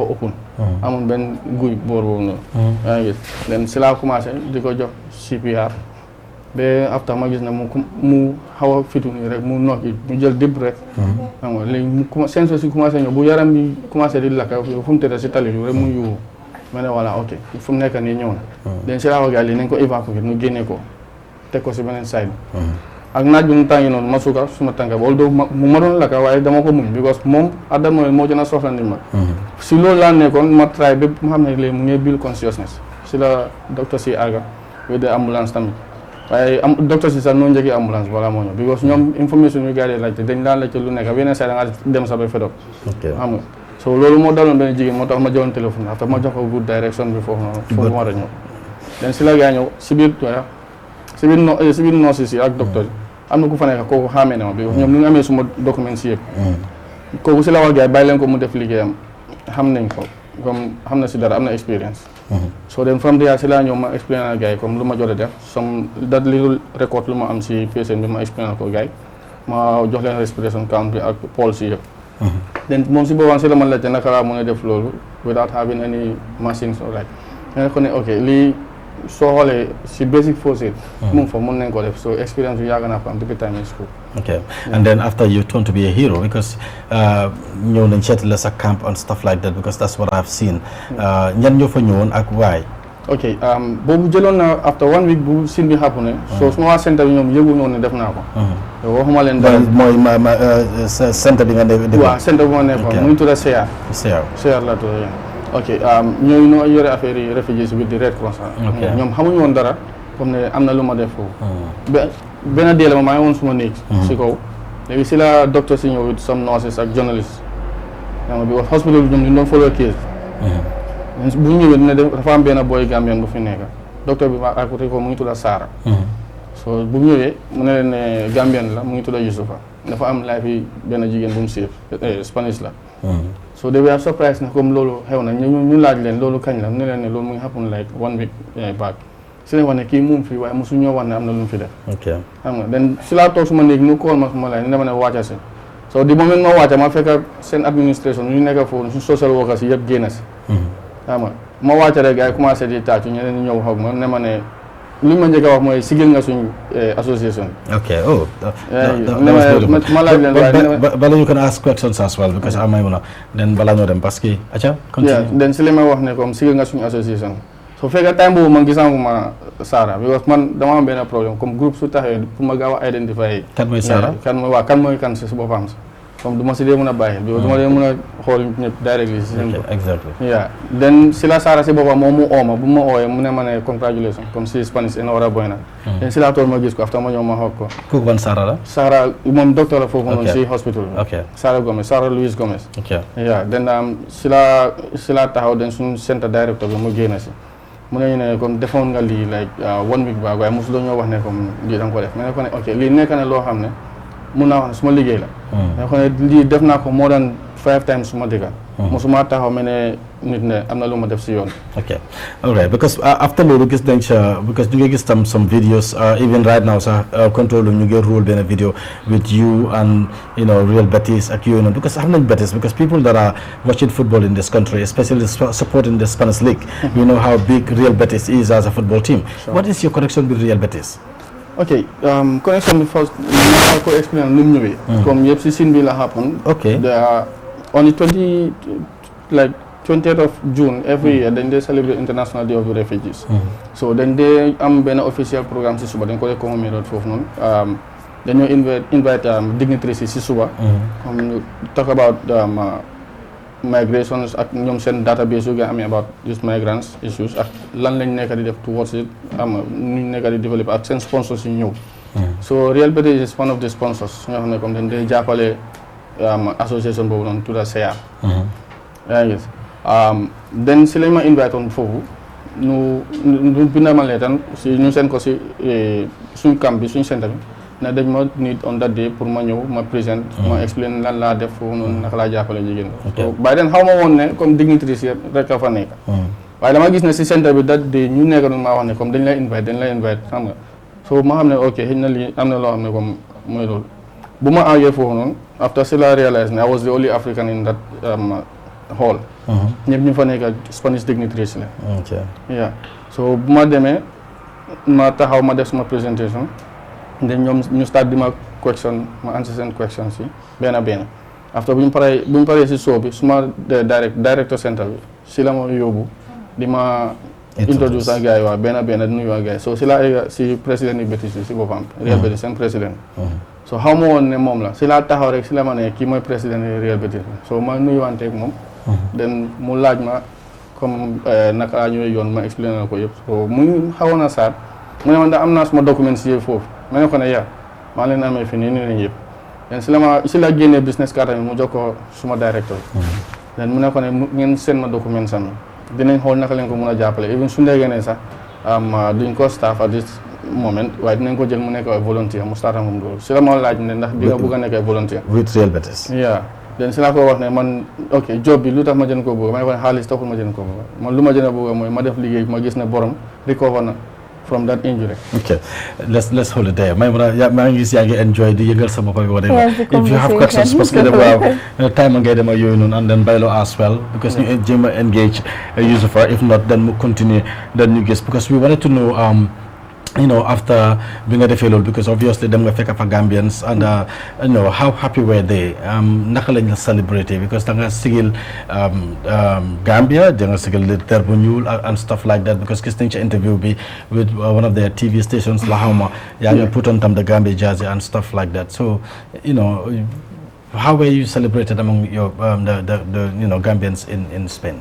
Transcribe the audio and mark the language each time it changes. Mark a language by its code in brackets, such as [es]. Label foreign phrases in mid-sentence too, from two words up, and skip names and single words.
[wo] ëppoon amul benn guy boor boobu noonu yaa ngi gis then si laa commencé di ko jox CPR ba after ma gis ne mu xaw a fitu nii rek mu nokki mu jël dib rek xam nga léegi mu seen si commencé ñëw bu yaram bi commencé di lakka fu mu tëdd si tali bi rek mu yuuxu ma ne voilà ok fu mu nekk nii ñëw na den si laa ko gars yi nañ ko évacuer nu génnee ko teg ko si beneen side ak naaj bi mu tàngi noonu ma suuka suma tànka ba although mu ma doon lakka waaye dama ko muñ because moom [en] at that moment [wo] moo gën a soxla ndimbal si loolu laa nekkoon ma try ba mu xam ne léegi mu ngi [en] build consciousness [wo] si la docteur si àgga [en] with the ambulance [wo] tamit waaye docteur si sax noo njëkkee ambulance balaa moo ñëw because ñoom information yu gars yi laajte dañ daan laajte lu nekk beneen saa da nga dem sax ba fedok xam nga so loolu moo daloon benn jigéen moo tax ma jëloon téléphone after ma jox ko [en] good direction [wo] bi foofu noonu foofu war a ñëw den si la gaa ñëw si biir nurse yi ak docteur yi am na ku fa nekk kooku xaamee ne ma bi ñoom ñu ngi amee suma document si yëpp kooku si la wax gars yi bàyyi leen ko mu def liggéeyam xam nañ ko comme xam na si dara am na expérience [en] so then from there [wo] si laa ñëw ma explain na gars yi comme lu ma jot a def [en] some that little record [wo] lu ma am si patient bi ma explain ko gars yi ma jox leen [en] respiration count [wo] bi ak pulse yi yëpp then moom si boobaan si la ma laajte naka laa mën a def loolu [en] without having any machines or like [wo] nga ko ne ok lii soo xoolee si [en] basic first aid [wo] mu ngi fa mun nañ ko def so experience bi yàgg naa ko am depuis [en] time in school. Okay, and then after you turn to be a hero because [wo] ñëw nañ seeti la sa [en] camp and stuff like that because that's what I've seen. [wo] ñan ñoo fa ñëwoon ak waay. ok boobu jëloon na [en] after 1 week [wo] bu sin bi xàppu ne so suma waa centre bi ñoom yëgu noonu ne def naa ko waxuma leen dara mooy centre bi nga nekk waaw centre bi ma nekkoon mu ngi tudd CR la tudd ok ñooñu noo yore affaire yi refugees [en] with the Red Cross [wo] ñoom xamuñu woon dara comme ne am na lu ma def foofu benn dee la maa ngi woon suma néeg si kaw léegi si la docteur si ñëw [en] with some nurses [wo] ak journalistes bi wax hospital bi ñoom ñu doon follow case bu ñu ñëwee dafa am benn boy Gambien bu fi nekk docteur bi ma [fr] à côté [wo] ko mu ngi tudd Sara so bu ñëwee mu ne leen ne Gambien la mu ngi tudd Yusufa dafa am life yi benn jigéen bu mu siif Spanish la [en] so they were surprised [wo] ne comme loolu xew na ñu laaj leen loolu kañ la mu ne leen ne loolu mu ngi [en] happen like 1 week back [wo] si leen wax ne kii moom fii waaye mosu ñoo wax ne am na lu mu fi def xam nga den si laa toog suma néeg ñu call ma suma lay ne dama ne wàcca si so di moment ma wàcca ma fekk seen administration ñu nekk foofu suñu [en] social workers [wo] yi yëpp génn si xam nga ma wàcca rek gars yi commencé di tàccu ñeneen ñëw xaw ma ne ma ne li ma njëkk a wax mooy sigil nga suñu association. Okay. ma laaj leen waaye [en] bala you can ask questions as well because I may wanna then [wo] bala ñoo dem [fr] parce que [en] aca continue. [wo] den si li may wax ne comme sigil nga suñu association so fekkee time boobu man gisanguma Sara because man dama am benn problème [fr] comme groupe [wo] su taxee pour ma gaaw a identifier kan mooy Sara kan mooy kan si boppam si comme du ma si dee mën a bàyyi because du ma dee mën a xool ñëpp directly si seen exactly den si la Sara si boppam moom mu ooma bu ma ooyee mu ne ma ne congratulations comme si Spanish enhorabuena den si laa tool ma gis ko after ma ñëw ma xool ko kooku ban Sara la Sara moom docteur la foofu noonu si hospital bi Sara Louise Gomez den si la taxaw den suñu centre directeur bi mu génn si mu ne ñu ne comme defoon nga lii [en] like 1 week [wo] baag waaye mosu ñoo wax ne comme lii da nga ko def ma ne ko ne ok lii nekk na loo xam ne mun naa wax ne suma liggéey la ma ne ko ne lii def naa ko [en] more than 5 times [wo] suma dëkka mosuma taxaw ma ne nit ne am na lu ma def si yoon [en] alright because after [wo] loolu gis nañ sa [en] because [wo] ñu ngi gis tam [en] some videos even right now sax control [wo] ñu ngi [en] roll benn video with you and Real Betis [wo] ak yooyu noonu [en] because [wo] xam nañ [en] Betis because people that are watching football in this country especially supporting the Spanish league you know how big Real Betis is as a football team. What is your connection with Real Betis? [wo] ok connection bi first ma ko explain nu mu ñëwee comme yëpp si sin bi la happen [en] on the 20th of June every year [wo] dañ dee celebrate International Day of the Refugees so dañ dee am benn [en] official programme [wo] si suba dañ ko dee commémorer foofu noonu dañoo invite dignitaries yi si suba comme ñu [en] talk about [wo] migrations ak ñoom seen database yu nga amee about these migrants issues ak lan lañ nekk di def towards it ñu nekk di développer ak seen sponsors yi ñëw [en] so Real Betis is one of the sponsors [wo] ñoo xam ne comme dañ dee jàppale association boobu noonu tudda CA yaa ngi gis den si lañ ma invite woon foofu ñu bindal ma leetan si ñu seen ko si suñ camp bi suñ centre bi ne dañ ma need [en] on that day [wo] pour ma ñëw ma présent ma explain lan laa def foofu noonu naka laa jàppale jigéen so bàyyi den xaw ma woon ne comme dignitaires yi rek a fa nekk waaye dama gis ne si centre bi [en] that day [wo] ñu nekk noonu maa wax ne comme dañ lay invite xam nga so ma xam ne ok xëy na lii am na loo xam ne comme mooy loolu bu ma àggee foofu noonu after si la realize ne [en] I was the only African in that hall [wo] ñëpp ñu fa nekk [en] Spanish dignitaries [wo] la so bu ma demee ma taxaw ma def suma présentation then ñoom ñu start di ma question ma answer seen questions yi benn after bu ñu paree si show bi suma directeur centre bi si la ma yóbbu di ma introduce ak gars yi waa benn di nuyu ak gars yi so si la egga si président yi Betis si boppam Real Betis seen président so xaw ma woon ne moom la si laa taxaw rek si la ma ne kii mooy président Real Betis so ma nuyuwanteeg moom then mu laaj ma comme naka laa ñëwee yoon ma expliqué na ko yëpp so mu xawoon a saat mu ne man da am naa suma document si yëpp foofu ma ne ko ne maa leen amee fii nii lañ yëpp then si la génnee [en] business card [wo] tamit mu jox ko suma directeur then mu ne ko ne ngeen seen ma document sami dinañ xool naka leen ko mun a jàppale even su ndegee ne sax duñ ko staff [en] at this moment [wo] waaye dinañ ko jël mu nekk ay volontaire mu starta moom loolu si la ma laaj ne ndax di nga bëgg a nekk ay volontaire with Real Betis den si laa ko wax ne man ok job bi lu tax ma jën ko bëgg ma ne ko ne xaalis taxul ma jën ko bëgg man lu ma jën a bëgg mooy ma def liggéey ma gis ne borom recover na [en] from that injury. Okay, let's hold it there. [wo] My ngi gis yaa ngi enjoy di yëgal sama bopp whatever. [en] Yes, If you have questions, [wo] parce que waaw time ngay dem ak yooyu noonu [en] and then [wo] Baylo [en] as well [wo] because ñu jéem a engage Youssoufa [en] if not then [wo] mu continue then ñu gis [en] because we wanted to know after being a fellow because obviously them nga fekk fa Gambians and how happy were they [wo] naka lañ la [en] celebrate because [wo] da nga sigil Gambia da nga sigil le ter bu ñuul [en] and stuff like that because [wo] gis nañ ci [en] interview bi with one of their TV stations [wo] la xawma yaa ngi [en] put on tam the Gambia jersey and stuff like that so how were you celebrated among your the Gambians in Spain?